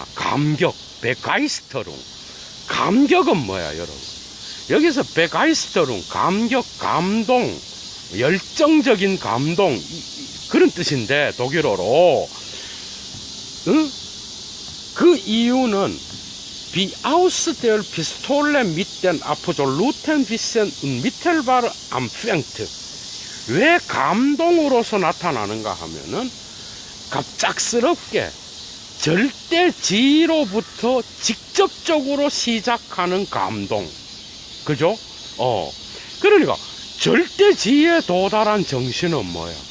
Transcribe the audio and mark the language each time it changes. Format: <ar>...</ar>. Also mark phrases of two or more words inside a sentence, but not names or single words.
<ko>감격, 베가이스터룽. 감격은 뭐야, 여러분? 여기서 베가이스터룽, 감격, 감동, 열정적인 감동, 그런 뜻인데, 독일어로. 그 이유는</ko> <de>wie aus der Pistole mit den absoluten Wissen und mittelbar anfängt.</de> <ko>왜 감동으로서 나타나는가 하면은 갑작스럽게 절대지로부터 직접적으로 시작하는 감동. 그죠? 그러니까 절대지에 도달한 정신은 뭐야?</ko>